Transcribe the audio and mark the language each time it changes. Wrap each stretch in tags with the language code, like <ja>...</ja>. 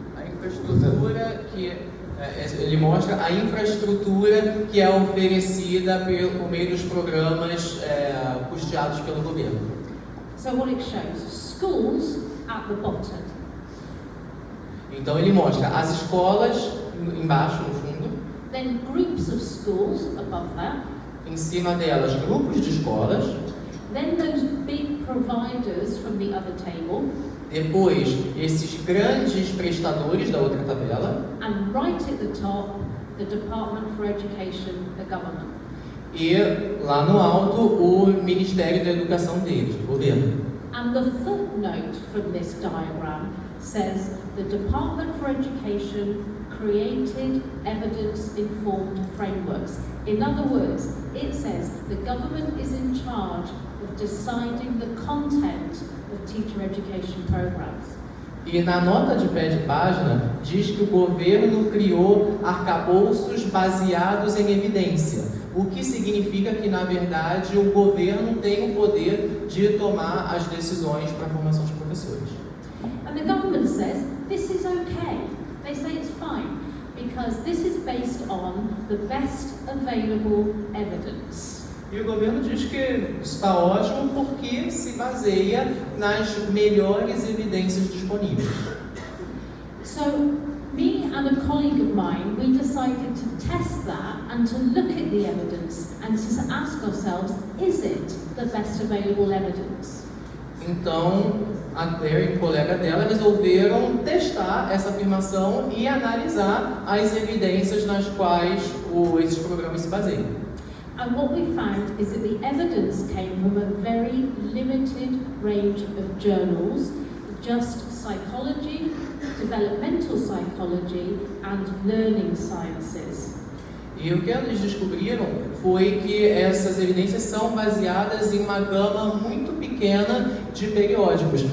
<pt>A infraestrutura ele mostra a infraestrutura que é oferecida por meio dos programas custeados pelo governo.</pt> <en>So what it shows, schools at the bottom.</en> <pt>Então ele mostra as escolas embaixo no fundo.</pt> <en>Then groups of schools above that.</en> <pt>Em cima delas, grupos de escolas.</pt> <en>Then those big providers from the other table.</en> <pt>Depois, esses grandes prestadores da outra tabela.</pt> <en>And right at the top, the Department for Education, the government.</en> <pt>E lá no alto, o Ministério da Educação deles, o governo.</pt> <en>And the footnote from this diagram says the Department for Education created evidence-informed frameworks. In other words, it says the government is in charge of deciding the content of teacher education programs.</en> <pt>E na nota de pé de página, diz que o governo criou arcabouços baseados em evidência, o que significa que, na verdade, o governo tem o poder de tomar as decisões para a formação de professores.</pt> <en>And the government says this is okay. They say it's fine because this is based on the best available evidence.</en> <pt>E o governo diz que está ótimo porque se baseia nas melhores evidências disponíveis.</pt> <en>So, me and a colleague of mine, we decided to test that and to look at the evidence and to ask ourselves, is it the best available evidence?</en> <pt>Então, a Claire e o colega dela resolveram testar essa afirmação e analisar as evidências nas quais esses programas se baseiam.</pt> <en>And what we found is that the evidence came from a very limited range of journals, just psychology, developmental psychology, and learning sciences.</en> <pt>E o que eles descobriram foi que essas evidências são baseadas em uma gama muito pequena de periódicos.</pt>